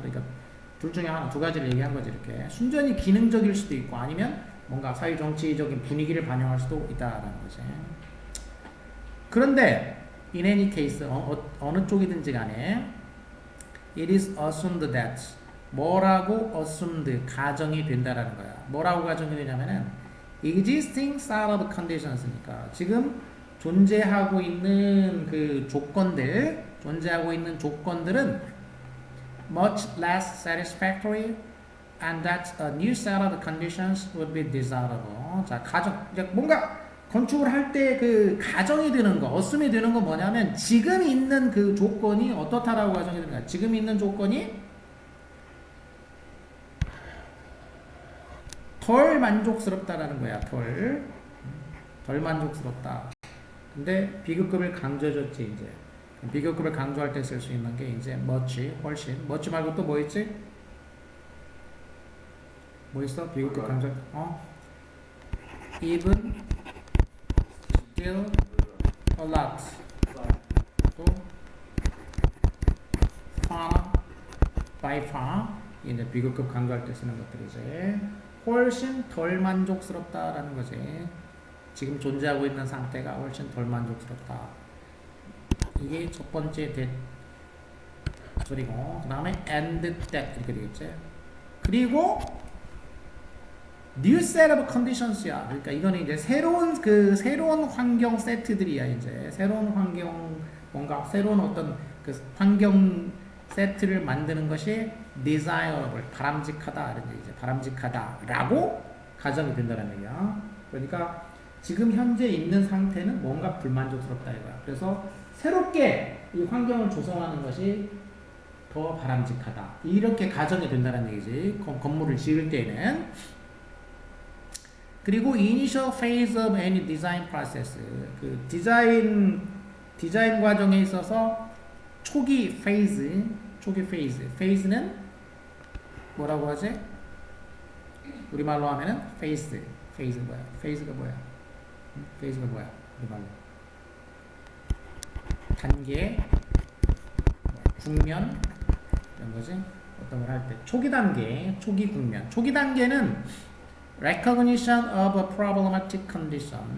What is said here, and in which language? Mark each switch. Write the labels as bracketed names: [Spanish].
[Korean] 그러니까 둘 중에 하나, 두 가지를 얘기한 거지 이렇게. 순전히 기능적일 수도 있고 아니면 뭔가 사회, 정치적인 분위기를 반영할 수도 있다라는 거지. 그런데 [English] in any case [Korean] 어느 쪽이든지 간에 [English] it is assumed that [Korean] 뭐라고 assumed 가정이 된다라는 거야. 뭐라고 가정이 되냐면은 [English] existing set of conditions니까 [Korean] 지금 존재하고 있는 그 조건들, 존재하고 있는 조건들은 [English] much less satisfactory and that a new set of conditions would be desirable. [Korean] 자, 가정, 이제 뭔가 건축을 할 때 그 가정이 되는 거, assume이 되는 건 뭐냐면 지금 있는 그 조건이 어떻다라고 가정이 되는 거야. 지금 있는 조건이 덜 만족스럽다라는 거야. 덜 만족스럽다. 근데 비교급을 강조해줬지 이제. 비교급을 강조할 때 쓸 수 있는 게 이제 much, 훨씬. much 말고 또 뭐 있지? 뭐 있어? 비교급 강조. [English] even, still, a lot. 또 far, by far. [Korean] 이제 비교급 강조할 때 쓰는 것들이지. 훨씬 덜 만족스럽다라는 거지. 지금 존재하고 있는 상태가 훨씬 덜 만족스럽다. 이게 첫 번째 소리고, 그 다음에 and that 이렇게 되겠지. [English] 그리고 new set of conditions야. [Korean] 그러니까 이거는 이제 새로운 환경 세트들이야. 이제 새로운 환경 뭔가 새로운 어떤 그 환경 세트를 만드는 것이 desirable, 바람직하다. 이런 얘기죠. 바람직하다라고 가정이 된다는 얘기야. 그러니까 지금 현재 있는 상태는 뭔가 불만족스럽다 이거야. 그래서 새롭게 이 환경을 조성하는 것이 더 바람직하다. 이렇게 가정이 된다는 얘기지. 건물을 지을 때는. 그리고 [English] initial phase of any design process. [Korean] 그 디자인 과정에 있어서 초기 페이즈. 페이즈는 뭐라고 하지? 우리말로 하면은 페이즈. 페이즈가 뭐야? 페이즈가 우리말로. 단계, 국면 이런 거지. 어떤 걸 할 때 초기 단계, 초기 국면. 초기 단계는 [English] recognition of a problematic condition.